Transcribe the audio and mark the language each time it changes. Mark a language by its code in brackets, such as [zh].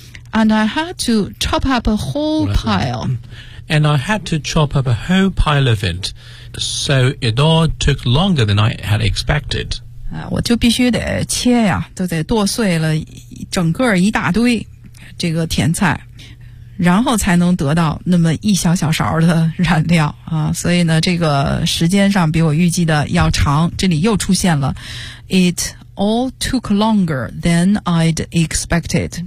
[en] And I had to chop up a whole pile And I had to chop up a whole pile of it So it all took longer than I had expected、 [zh] 我就必须得切呀，都得剁碎了整个一大堆这个甜菜，然后才能得到那么一小小勺的染料啊，所以呢，这个时间上比我预计的要长。这里又出现了 [en] ，It all took longer than I'd expected。